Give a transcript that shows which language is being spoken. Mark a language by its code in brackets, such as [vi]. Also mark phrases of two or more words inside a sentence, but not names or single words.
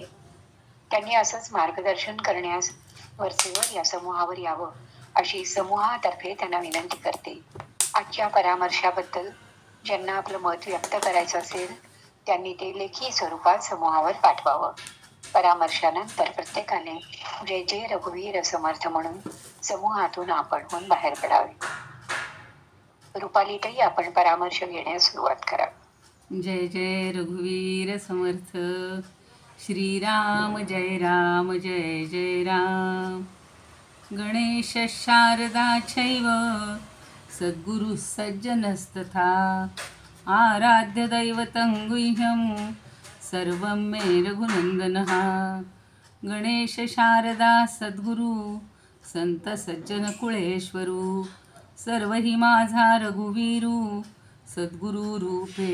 [mr] त्यांनी असंच मार्गदर्शन करण्यास वरचेवर या समूहावर यावं अशी समूहातर्फे त्यांना विनंती करते. आजच्या परामर्शाबद्दल ज्यांना आपलं मत व्यक्त करायचं असेल त्यांनी ते लेखी स्वरूपात समूहावर पाठवावं. परामर्शानंतर प्रत्येकाने जय जय रघुवीर समर्थ म्हणून समूहातून आपणहून बाहेर पडावे. रुपालीताई, आपण परामर्श घेण्यास सुरुवात करा. जय जय रघुवीर समर्थ. श्रीराम जय राम जय जय राम. [sa] गणेश शारदा चैव सद्गुरु सज्जनस्तथा आराध्य दैवतं गुह्यं सर्वं मे रघुनंदनः. [mr] गणेश शारदा सद्गुरु संत सज्जन कुळेश्वरू सर्व हि माझा रघुवीरू सद्गुरु रूपे.